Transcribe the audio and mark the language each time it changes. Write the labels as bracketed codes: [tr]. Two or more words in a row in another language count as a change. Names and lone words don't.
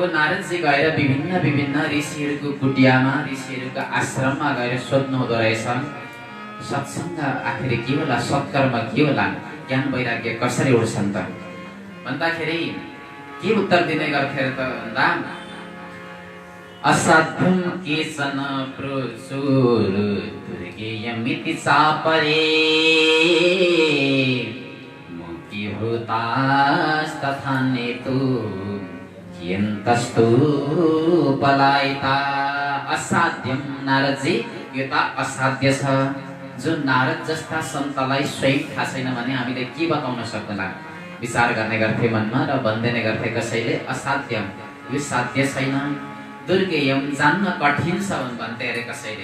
[ne] नारदजी गएर विभिन्न विभिन्न ऋषिहरूको कुटियामा, ऋषिहरूको आश्रममा गएर सोध्नु हुँदो रहेछ, सत्सङ्ग आखिर के होला? सत्कर्म के होला? ज्ञान वैराग्य कसरी उठ्छन् त भन्दाखेरि के उत्तर दिने गर्थे त भन्दा, [sa] असाध्यम केचन प्रचुर दुर्गेयमिति चापरे मुक्तिभूतास्तथा नेतु कियन्तस्तु पलायिता। [ne] असाध्यम नारदजी, यो त असाध्य छ। जो नारद जस्ता सन्तलाई स्वयं थाहा छैन भने हामीले के बताउन सक्दैनौँ? विचार गर्ने गर्थे मनमा र भन्दिने गर्थे कसैले, असाध्यम, यो साध्य छैन। दुर्गेयम, जान्न कठिन छ भन्थे अरे कसैले।